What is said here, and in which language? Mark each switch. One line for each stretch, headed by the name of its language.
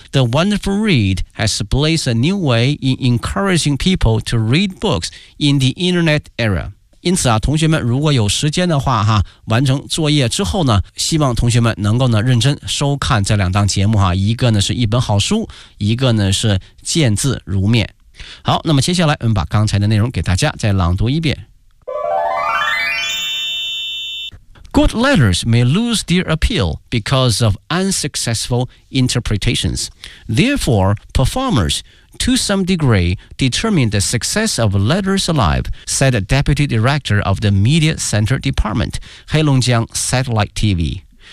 English: The Wonderful Read has blazed a new way in encouraging people to read books in the Internet era。
Chinese: 因此啊，同学们如果有时间的话哈，完成作业之后呢，希望同学们能够呢认真收看这两档节目哈，一个呢是一本好书，一个呢是见字如面。好，那么接下来我们把刚才的内容给大家再朗读一遍。
English: Good letters may lose their appeal because of unsuccessful interpretations. Therefore, performers,to some degree, determined the success of Letters Alive, said Deputy Director of the Media Center Department, Heilongjiang Satellite TV.